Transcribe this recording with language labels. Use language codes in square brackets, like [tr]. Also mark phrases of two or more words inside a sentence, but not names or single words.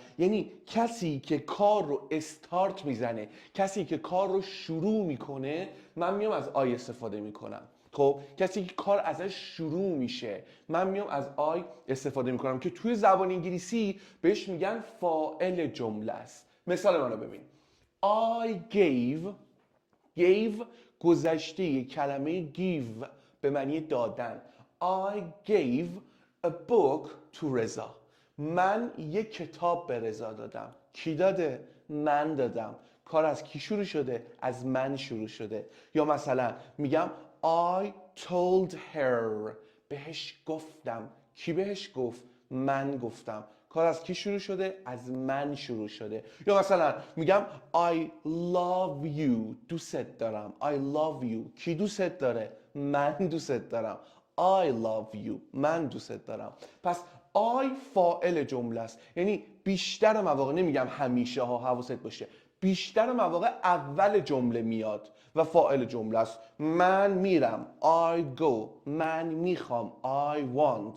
[fa] یعنی کسی که کار رو استارت میزنه، کسی که کار رو شروع میکنه، من میام از آی استفاده میکنم. خب کسی که کار ازش شروع میشه، من میام از آی استفاده میکنم که توی زبان انگلیسی بهش میگن فاعل جمله است. مثال منو ببین. [en] I gave [fa] گذشته کلمه give به معنی دادن. [en] I gave a book to رضا. [fa] من یک کتاب به رضا دادم. کی داده؟ من دادم. کار از کی شروع شده؟ از من شروع شده. یا مثلا میگم [en] I told her. [fa] بهش گفتم. کی بهش گفت؟ من گفتم. کار از کی شروع شده؟ از من شروع شده. یا مثلا میگم [en] I love you. [fa] دوست دارم. [en] I love you. [fa] کی دوست داره؟ من دوست دارم. [en] I love you. [fa] من دوست دارم. پس I فاعل جمله است. یعنی بیشتر مواقع، نمیگم همیشه ها، حواست باشه، بیشتر مواقع اول جمله میاد و فاعل جمله است. من میرم [en] I go. [fa] من میخوام [en] I want.